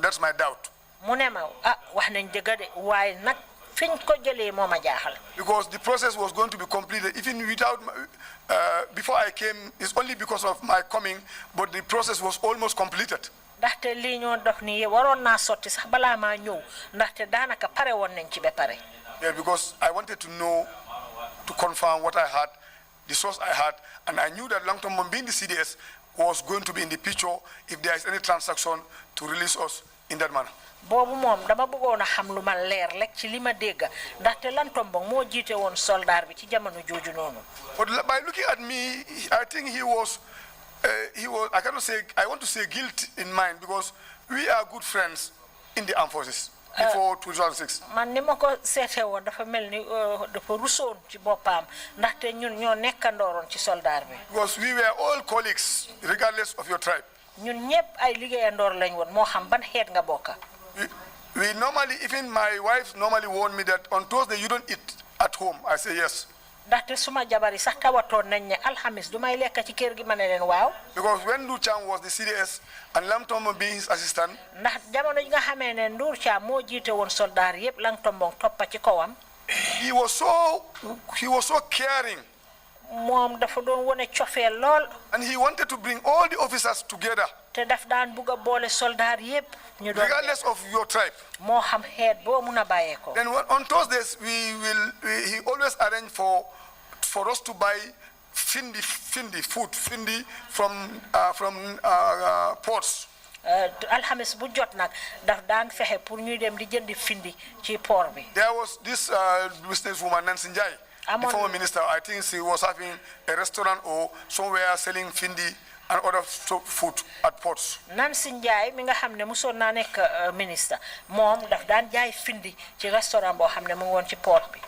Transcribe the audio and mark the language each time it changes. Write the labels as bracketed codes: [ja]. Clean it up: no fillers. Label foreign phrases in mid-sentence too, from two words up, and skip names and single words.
[en] That's my doubt. [wo] mu ne ma wax nañ dëgg de waaye nag fiñ ko jëlee moo ma jaaxal. [en] Because the process was going to be completed even without, before I came, it's only because of my coming, but the process was almost completed. [wo] ndaxte lii ñoo dox nii waroon naa sotti sax balaa maa ñëw ndaxte daanaka pare woon nañ ci ba pare. [en] Yeah, because I wanted to know, to confirm what I had, the source I had, and I knew that Langtombong being the CDS was going to be in the picture if there is any transaction to release us in that manner. [wo] boobu moom dama bëggoon a xam lu ma leer lekk ci li ma dégg ndaxte Lantombong moo jiite woon soldaar bi ci jamono jooju noonu. [en] But by looking at me, I think he was, I cannot say, I want to say guilt in mind because we are good friends in the armed forces before 2006. [wo] man ni ma ko seete woon dafa mel ni dafa rusoon ci boppam ndaxte ñun ñoo nekkandooroon ci soldaar bi. [en] Because we were all colleagues regardless of your tribe. [wo] ñun ñëpp ay liggéeyandoor lañ woon moo xam ban xeet nga bokka. [en] We normally, even my wife normally warned me that on Thursday you don't eat at home. I say yes. [wo] ndaxte suma jabar yi sax tawatoon nañ ne alxamis du may lekk ci kër gi ma ne leen waaw. [en] Because when Ndur Cham was the CDS and Langtombong being his assistant, [wo] ndax jamono ji nga xamee ne Ndur Cham moo jiite woon soldaar yëpp Langtombong toppa ci kawam. [en] he was so caring. [wo] moom dafa doon wone cofeel lool. [en] And he wanted to bring all the officers together. [wo] te daf daan bugg a boole soldaar yëpp. ñu doon [en] regardless of your tribe. [wo] moo xam xeet boo mun a bàyyeekoo. [en] Then on Thursdays he always arranged for us to buy food from ports. [wo] alxamis bu jot nag daf daan fexe pour ñuy dem di jëndi findi ci port bi. [en] There was this businesswoman Nancy Njai, the former minister. I think she was having a restaurant or somewhere selling findi and other food at ports. [wo] Nancy Njai mi nga xam ne musoon naa nekk ministre moom daf daan jaay findi ci restaurant boo xam ne mu ngi woon ci port bi.